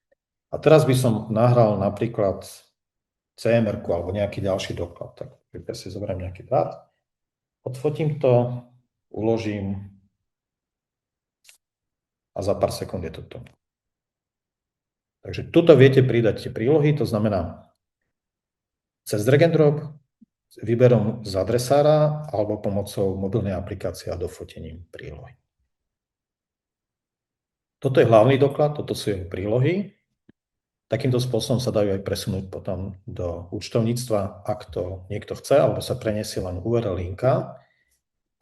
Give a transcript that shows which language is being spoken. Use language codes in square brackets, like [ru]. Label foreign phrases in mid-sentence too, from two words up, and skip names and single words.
[sk] A teraz by som nahral napríklad CMR-ku alebo nejaký ďalší doklad. Tak si zoberiem nejaký dát. Odfotím to, uložím a za pár sekúnd je to tu. Takže tuto viete pridať tie prílohy, to znamená cez [en] drag and drop, [sk] vyberom z adresára alebo pomocou mobilnej aplikácie a dofotením prílohy. Toto je hlavný doklad, toto sú jeho prílohy. Takýmto spôsobom sa dajú aj presunúť potom do účtovníctva, ak to niekto chce, alebo sa preniesie len URL linka.